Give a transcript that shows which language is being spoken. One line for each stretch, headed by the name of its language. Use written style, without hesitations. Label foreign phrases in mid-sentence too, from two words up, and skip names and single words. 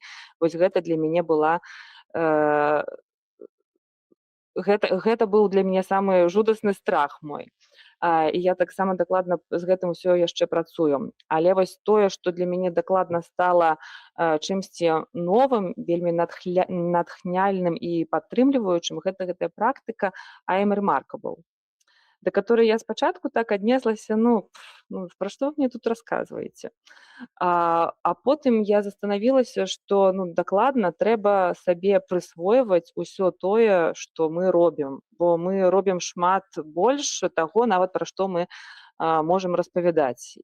Belarusian: Вось гэта для мяне была гэта быў для мяне самы жудасны страх мой. І я таксама дакладна з гэтым усё яшчэ працую. Але вось тое, што для мяне дакладна стала чымсьці новым, вельмі натхняльным і падтрымліваючым, гэтая практыка
English: I am remarkable,
Belarusian: да которой я спачатку так аднеслася, ну, пра што вы мне тут расказваеце? А потым я застанавілася, што, ну, дакладна трэба сабе прысвойваць усё тое, што мы робім, бо мы робім шмат больш таго, нават пра што мы можам распавядаць.